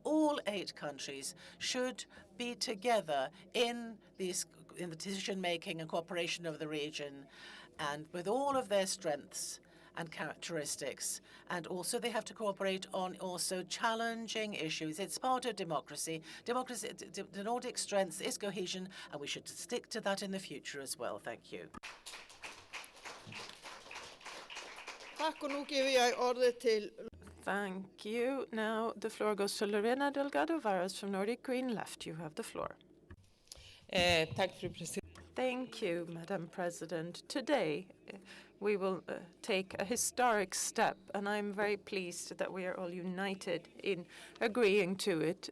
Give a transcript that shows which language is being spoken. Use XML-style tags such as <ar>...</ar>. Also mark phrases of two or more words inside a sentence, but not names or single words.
<en>All 8 countries should be together in the decision-making and cooperation of the region, and with all of their strengths and characteristics. And also they have to cooperate on also challenging issues. It's part of democracy. The Nordic strength is cohesion, and we should stick to that in the future as well. Thank you.</en> <sv>Tack, och</sv> <da>nu giver jeg ordet til.</da> <en>Thank you. Now the floor goes to Lorena Delgado Varas from Nordic Green Left. You have the floor. Thank you, Madam President. Today, we will take a historic step, and I'm very pleased that we are all united in agreeing to it.</en>